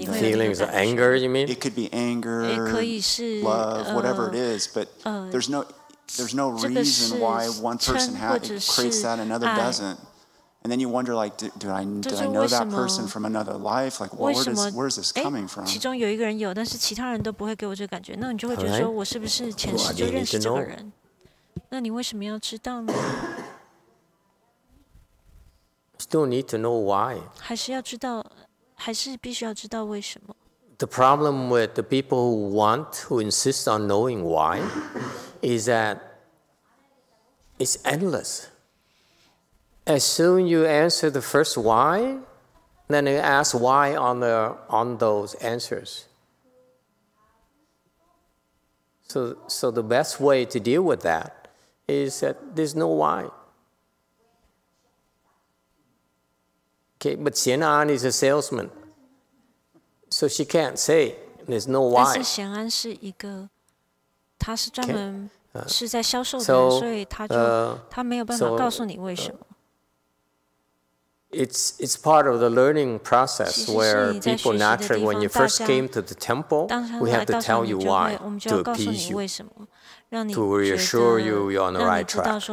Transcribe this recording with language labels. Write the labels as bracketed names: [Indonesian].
[English] Feelings of anger, you mean? It could be anger, love, whatever it is, but there's no reason why one person creates that and another doesn't. And then you wonder, like, did I know that person from another life? Like, where is this coming from? [Chinese] 其中有一个人有，但是其他人都不会给我这个感觉，那你就会觉得说，我是不是前世就认识这个人？那你为什么要知道呢 [English] ？Still need to know why. [Chinese] 还是要知道，还是必须要知道为什么 [English] ？The problem with the people who insist on knowing why is that it's endless. As soon you answer the first why, then you ask why on those answers. So the best way to deal with that is that there's no why. Okay, but Xian An is a salesman, so she can't say there's no why. [Chinese] 但是显安是一个，他是专门是在销售的人，所以他没有办法告诉你为什么。 [English] It's part of the learning process where people naturally, when you first came to the temple, we have to tell you why to appease you, to reassure you you're on the right track.